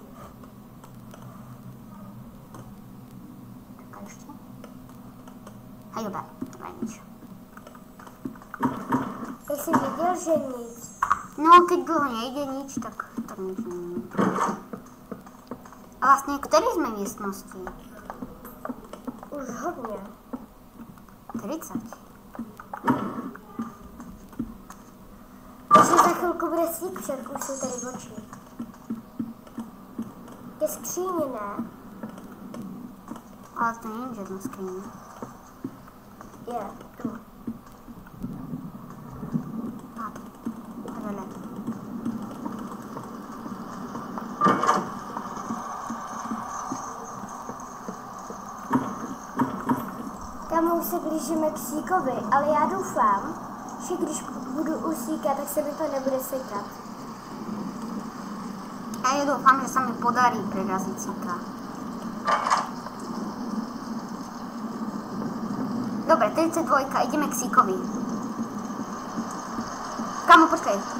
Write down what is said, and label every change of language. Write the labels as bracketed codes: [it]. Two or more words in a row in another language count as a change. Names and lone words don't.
[sk] Čakaj ešte. Hej, dobrá, nič. [cs] Jak jsi viděl, že nic. [sk] No, keď dlho nejde nič, tak nič není. A vlastne, ktorý sme v miestnosti? [cs] Už hodně. 30. Takže za chvilku bude secret, už jsou tady oči. Ke skříni, ne? [sk] Ale to není žiadna skriňa. Je, tu. [cs] Vedle. Tam už se blížíme k síkovi, ale já doufám, že když budu usíkat, tak se mi to nebude sekat. [sk] Ja dúfam, že sa mi podarí preraziť síka. Dobre, 32, ideme k síkovi. Kamo, počkaj.